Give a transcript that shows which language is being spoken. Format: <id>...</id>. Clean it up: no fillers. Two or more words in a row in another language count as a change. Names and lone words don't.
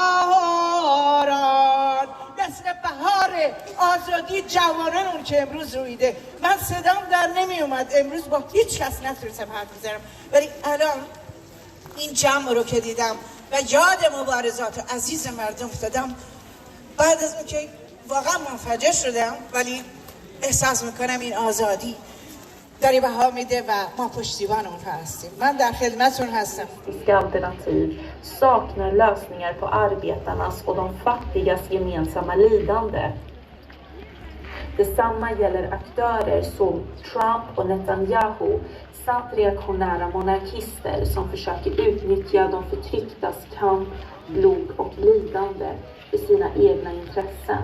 <fa>بهاران نسل بهار آزادی جوانان که امروز رویده من صدام در نمی اومد امروز با هیچ کس نتونستم حرف بزنم ولی الان این جمع رو که دیدم و یاد مبارزات عزیز مردم افتادم بعد از اون که واقعا منفجر شدم ولی احساس میکنم این آزادی داری بها میده و ما پشتیبان اون هستیم من در خدمتتون هستم</fa> <sv>alternativ saknar lösningar på arbetarnas och de fattigas gemensamma lidande. Detsamma gäller aktörer som Trump och Netanyahu samt reaktionära monarkister som försöker utnyttja de förtrycktas kamp, blod och lidande för sina egna intressen.</sv>